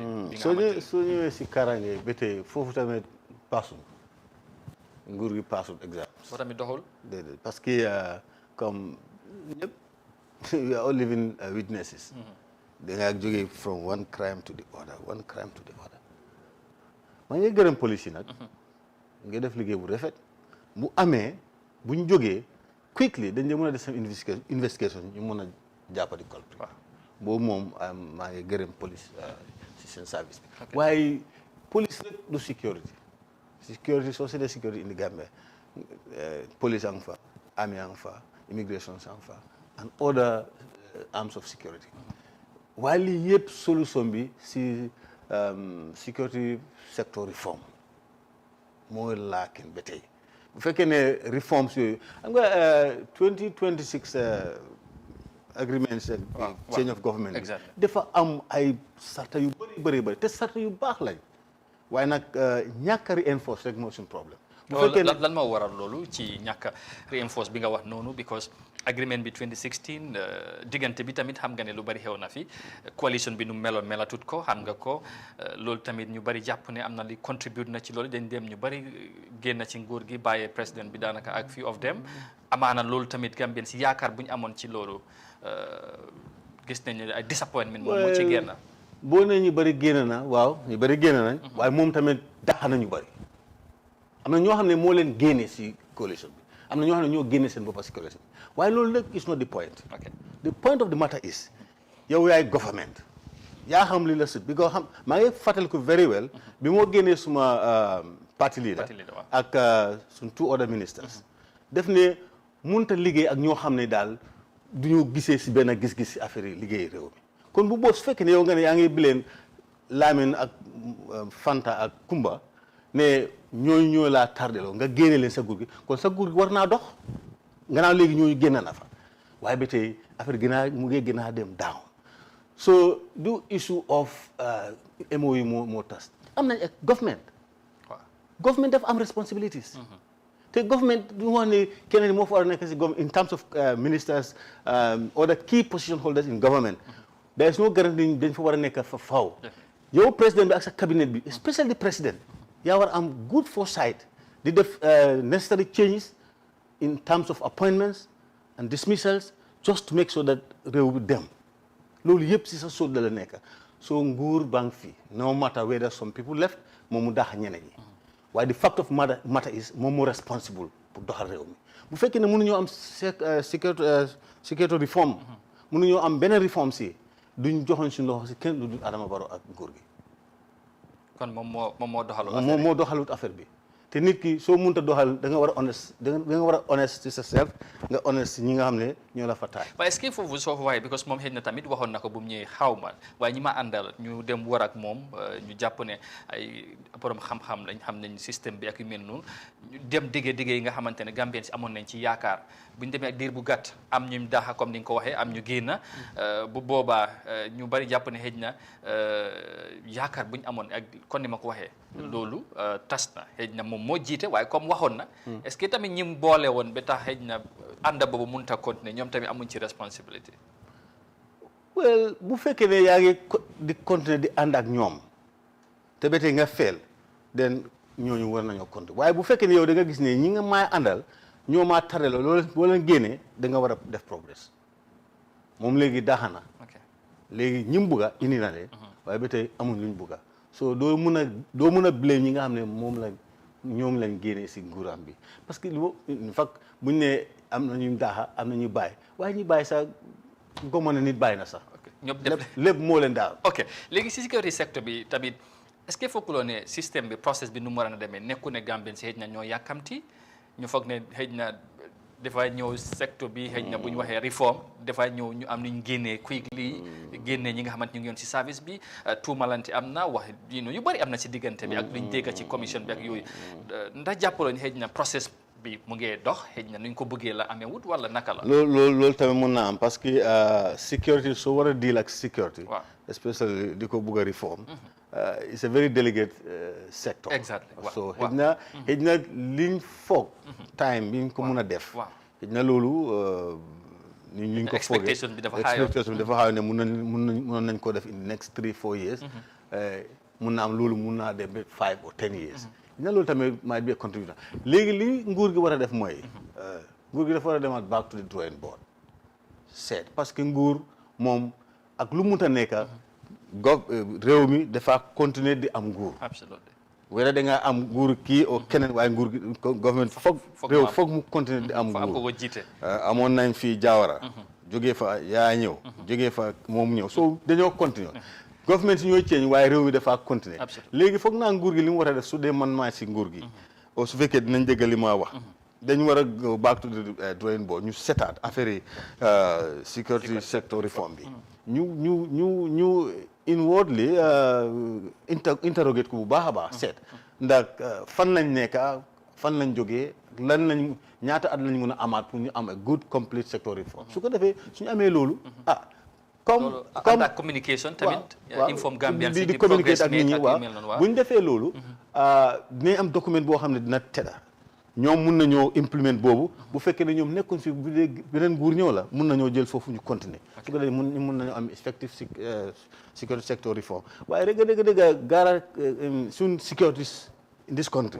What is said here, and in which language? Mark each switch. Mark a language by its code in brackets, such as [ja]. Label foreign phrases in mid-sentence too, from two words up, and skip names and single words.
[wo] soo ñëwee si kaaraange ba tey foofu tamit paasul nguur gi paasul exemple. boo tamit doxul. déedéet [fr] parce que comme [wo] ñëpp [en] we are all living witnesses. [wo] da ngaa jógee [en] from one crime to the other [wo] maa ngi gërëm police yi nag. nga def liggéey bu rafet bu amee. bu ñu jógee quickly dañ mën a def seen investigation ñu mën a jàppadi culprit boobu moom maa ngi gërëm police si seen service bi waaye police rek du sécurité soo seetee sécurité indi Gambie police a ngi fa army a ngi fa immigration a ngi fa [en] and other arms of security [wo] waaye lii yëpp solution bi si [en] security sector reform [wo] mooy laakin ba tey bu fekkee ne reforms yooyu xam nga 2026 [en] agreements change of government [wo] dafa am ay sarta yu bëri te sarta yu baax lañ waaye nag ñàkk a reinforce rek moo suñu problème bu fekkee ne lan moo waral loolu ci ñàkk a reinforce bi nga wax noonu [en] because agreement [wo] bi 2016 diggante bi tamit xam nga ne lu bari xew na fi coalition bi nu meloon melatut ko xam nga ko loolu tamit ñu bari jàpp ne am na li contribute na ci loolu dañ dem ñu bari génn ci nguur gi bàyyee président bi daanaka ak [en] few of them [wo] amaana loolu tamit Gambien si yaakaar bu ñu amoon ci loolu gis nañ ne ay disappointment moom moo ci génn. boo ne ñu bari génn na waaw ñu bari génn nañ waaye moom tamit dàq na ñu bari am na ñoo xam ne moo leen génne si coalition bi am na ñoo xam ne ñoo génne seen boppa si coalition bi waaye loolu nag [en] is not the point. The point of the matter is [wo] yow yaay government yaa xam li la sut bi ko xam maa ngi fàttaliku [en] very well [wo] bi moo génnee suma [en] party leader [wo] ak suñ [en] two other ministers [wo] def ne mënut a liggéey ak ñoo xam ne daal du ñu gisee si benn gis-gis si affaire yi liggéey réew mi kon bu boo su fekkee ne yow nga ne yaa ngi bileen Lamin ak Fanta ak Kumba ne ñooñu ñoo laa tardeloo nga génne leen sa nguur gi kon sa nguur gi war naa dox gannaaw léegi ñooñu génn na fa waaye ba tey affaire mu ngi gën a dem down so du [en] issue of MOU [wo] moo tas am nañ ak government dafa am responsibilities te government du wax ne keneen moo fa war a nekk si government [en] in terms of ministers or the key position holders in government there is no guarantee [wo] dañ fa war a nekk fa faw yow président bi ak sa cabinet bi [en] especially the président [wo] yaa war am good foresight di def [en] necessary changes in terms of appointments and dismissals just to make sure that [wo] réew bi dem loolu yëpp si sa sóot la nekk so nguur bang fi [en] no matter whether some people left [wo] moom mu daax ñeneen ñi waaye [en] the fact of matter is [wo] moom mu responsible pour doxal réew mi bu fekkee ne mënuñoo am security reform mënuñoo am beneen reform si duñ joxoon suñu loxo si kenn lu dul Adama Barrow ak nguur gi kon moom moo doxalut affaire bi te nit ki soo mënta doxal da nga war a honest da nga war a honest ci sa self nga honest ci ñi nga xam ne ñoo la fa taay waaye [fr] est-ce que [wo] foofu soo ko waxee because moom xëy na tamit waxoon na ko bu mu ñëwee xaw ma waaye ñi ma àndal ñu dem war ak moom ñu jàpp ne ay borom xam-xam lañ xam nañ système bi ak yu mel noonu ñu dem diggee yi nga xamante ne Gambien si amoon nañ ci yaakaar bu ñu demee ak diir bu gàtt am ñu daaxa comme ni nga ko waxee am ñu génn bu boobaa ñu bari jàpp ne xëy na yaakaar bu ñu amoon ak kon ni ma ko waxee loolu tas na xëy na moom moo jiite waaye comme waxoon na [fr] est-ce que [wo] tamit ñi boole woon ba tax xëy na ànd boobu mënut a continuer ñoom tamit amuñ ci responsabilité well bu fekkee ne yaa ngi di continuer di ànd ak ñoom te ba tey nga feel den ñooñu war nañoo continuer waaye bu fekkee ne yow da nga gis ne ñi nga maay àndal ñoo maa tare la loolu boo leen génnee da nga war a def progress moom léegi daaxana léegi ñi mu bugga indi na de waaye ba tey amuñ luñ bugga so doo mun a blame ñi nga xam ne ñoom lañ génnee si nguuram bi [fr] parce que [en] in fact [wo] buñ ne am na ñu daaxa am na ñu bàyyi waaye ñu bàyyi sax gomoon na nit bàyyi na sax ñëpp lépp moo leen daal ok léegi si [fr] sécurité secteur [wo] bi tamit [fr] est-ce que [wo] foofu loo ne système bi process bi nu mu war a demee nekku ne Gambien si xëy na ñoo yàkkamti ñu foog ne xëy na dafay ñëw secteur bi xëy na bu ñu waxee réforme dafay ñëw ñu am nañ génnee quickly génnee ñi nga xamante ñu ngi yoon si service bi tuumalante am na wax yu bëri am na si diggante bi ak luñ dégg ci commission bi ak yooyu ndax jàppaloo ñu xëy na process bi mu ngee dox xëy na nuñ ko bëggee la amee wut wala naka la loolu tamit mun naa am [fr] parce que [wo] security soo war a deal ak security especially di ko bëgg a reform [en] it's a very delicate sector exactly [wo] so xëy na liñ foog time bi ñu ko mun a def xëy na loolu liñ ko foogee expectation bi dafa xaw ne mun nañ ko def [en] in the next 3-4 years [wo] mun na am loolu mun naa dem ba [en] 5 or 10 years [wo] na loolu tamit [en] might be a contributor [wo] léegi li nguur gi war a def mooy nguur gi dafa war a demaat [en] back to the drawing board [wo] seet [fr] parce que [wo] nguur moom ak lu munta nekka réew mi dafa continuer di am nguur [en] absolutely [wo] wala da nga am nguur kii o keneen waaye nguur gi government réew foog mu continuer di am nguur amoon nañ fii Jawara jógee fa yaa ñëw jógee fa moom ñëw so dañoo continuer government ñooy change waaye réew mi dafa continuer léegi foog naa nguur gi li mu war a def su dee man maa si nguur gi o su fekkee dinañ dégg li ma wax dañ war a [en] go back to the drawing board [wo] ñu setaat affaire yi [en] security sector reform [wo] bi ñu [en] inwardly interrogate [wo] ko bu baax a baax seet ndax fan lañ nekka fan lañ jógee lan lañ ñaata at lañ mën a amaat pour ñu am [en] a good complete sector reform [wo] su ko defee suñu amee loolu comme communication tamit inform Gambian di communiquer ak nit ñi waaw bu ñu defee loolu dinañ am document boo xam ne dina tedda ñoom mun nañoo implement boobu bu fekkee ne ñoom nekkoon fi bu dee beneen nguur ñëw la mun nañoo jël foofu ñu continuer su ko defee mun nañoo am [en] effective security sector reform [wo] waaye dëgg gaara suñ securities [en] in this country